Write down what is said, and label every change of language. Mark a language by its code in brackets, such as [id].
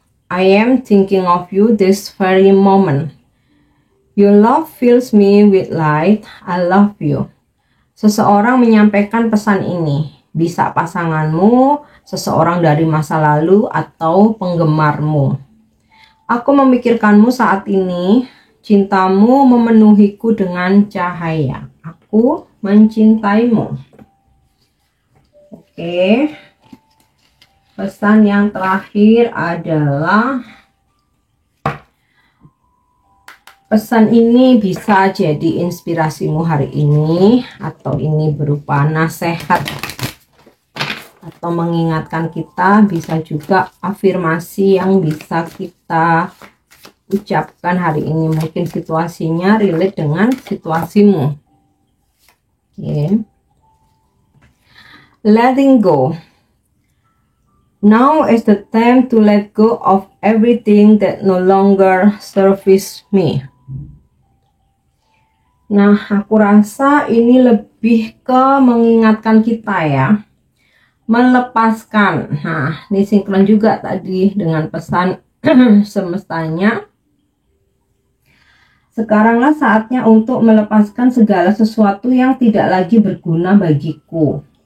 [en] I am thinking of you this very moment. Your love fills me with light. I love you. [id] Seseorang menyampaikan pesan ini. Bisa pasanganmu, seseorang dari masa lalu, atau penggemarmu. Aku memikirkanmu saat ini. Cintamu memenuhiku dengan cahaya. Aku mencintaimu. Oke. Pesan yang terakhir adalah, pesan ini bisa jadi inspirasimu hari ini, atau ini berupa nasihat atau mengingatkan kita, bisa juga afirmasi yang bisa kita ucapkan hari ini. Mungkin situasinya relate dengan situasimu. Oke. [en] Letting go. Now is the time to let go of everything that no longer serves me. [id] Nah, aku rasa ini lebih ke mengingatkan kita ya, melepaskan. Nah, ini sinkron juga tadi dengan pesan semestanya. Sekaranglah saatnya untuk melepaskan segala sesuatu yang tidak lagi berguna bagiku.